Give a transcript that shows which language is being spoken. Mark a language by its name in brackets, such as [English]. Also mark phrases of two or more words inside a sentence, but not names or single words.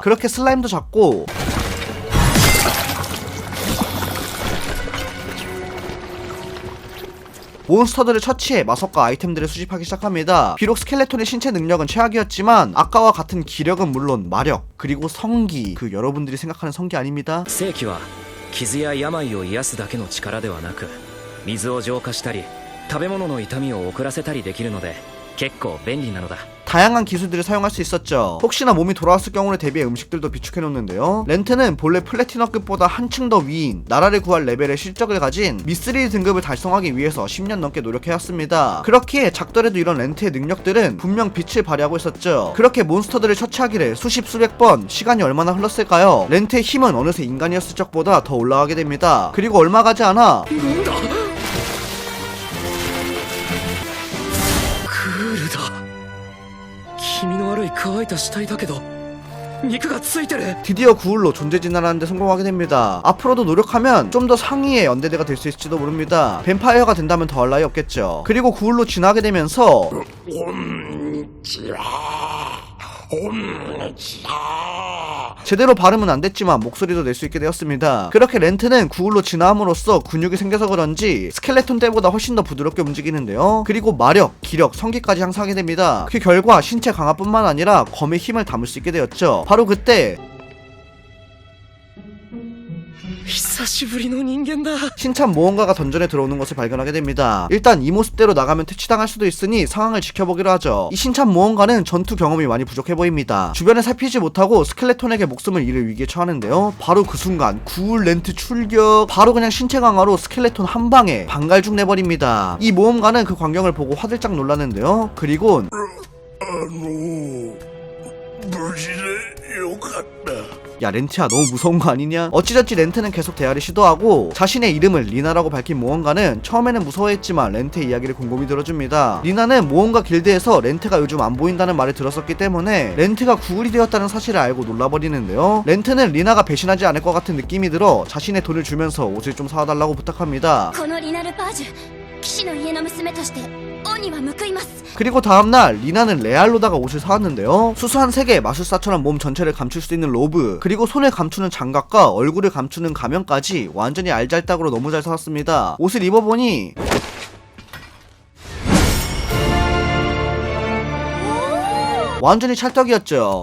[Korean] 그렇게 슬라임도 잡고 몬스터들을 처치해 마석과 아이템들을 수집하기 시작합니다. 비록 스켈레톤의 신체 능력은 최악이었지만 아까와 같은 기력은 물론 마력, 그리고 성기, 그 여러분들이 생각하는 성기 아닙니다. [Japanese] 正気は傷や病を癒すだけの力ではなく、水を浄化したり食べ物の痛みを遅らせたりできるので結構便利なのだ。 [Korean] 다양한 기술들을 사용할 수 있었죠. 혹시나 몸이 돌아왔을 경우를 대비해 음식들도 비축해놓는데요. 렌트는 본래 플래티넘급보다 한층 더 위인 나라를 구할 레벨의 실적을 가진 미스릴 등급을 달성하기 위해서 10년 넘게 노력해왔습니다. 그렇기에 작더라도 이런 렌트의 능력들은 분명 빛을 발휘하고 있었죠. 그렇게 몬스터들을 처치하기를 수십 수백 번, 시간이 얼마나 흘렀을까요? 렌트의 힘은 어느새 인간이었을 적보다 더 올라가게 됩니다. 그리고 얼마 가지 않아 [Japanese] なんだ。クールだ。気味の悪い乾いた死体だけど肉がついてる。 [Korean] 드디어 구울로 존재 진화하는 데 성공하게 됩니다. 앞으로도 노력하면 좀 더 상위의 언데드가 될 수 있을지도 모릅니다. 뱀파이어가 된다면 더할 나위 없겠죠. 그리고 구울로 진화하게 되면서 제대로 발음은 안 됐지만 목소리도 낼 수 있게 되었습니다. 그렇게 렌트는 구울로 진화함으로써 근육이 생겨서 그런지 스켈레톤 때보다 훨씬 더 부드럽게 움직이는데요. 그리고 마력, 기력, 성기까지 향상하게 됩니다. 그 결과 신체 강화뿐만 아니라 검의 힘을 담을 수 있게 되었죠. 바로 그때 [Japanese] 久しぶりの人間だ。 [Korean] 신참 모험가가 던전에 들어오는 것을 발견하게 됩니다. 일단 이 모습대로 나가면 퇴치당할 수도 있으니 상황을 지켜보기로 하죠. 이 신참 모험가는 전투 경험이 많이 부족해 보입니다. 주변을 살피지 못하고 스켈레톤에게 목숨을 잃을 위기에 처하는데요. 바로 그 순간 구울 렌트 출격. 바로 그냥 신체 강화로 스켈레톤 한 방에 방갈죽 내버립니다. 이 모험가는 그 광경을 보고 화들짝 놀랐는데요. 그리고 [Japanese] 無事でよかった。 [Korean] 야 렌트야 너무 무서운 거 아니냐? 어찌저찌 렌트는 계속 대화를 시도하고 자신의 이름을 리나라고 밝힌 모험가는 처음에는 무서워했지만 렌트의 이야기를 곰곰이 들어줍니다. 리나는 모험가 길드에서 렌트가 요즘 안 보인다는 말을 들었었기 때문에 렌트가 구글이 되었다는 사실을 알고 놀라버리는데요. 렌트는 리나가 배신하지 않을 것 같은 느낌이 들어 자신의 돈을 주면서 옷을 좀 사와달라고 부탁합니다. [Japanese] このリナルパージュ騎士の家の娘として恩には報います。 [Korean] 그리고 다음날 리나는 레알로다가 옷을 사왔는데요. 수수한 색에 마술사처럼 몸 전체를 감출 수 있는 로브, 그리고 손을 감추는 장갑과 얼굴을 감추는 가면까지 완전히 알잘딱으로 너무 잘 사왔습니다. 옷을 입어보니 완전히 찰떡이었죠.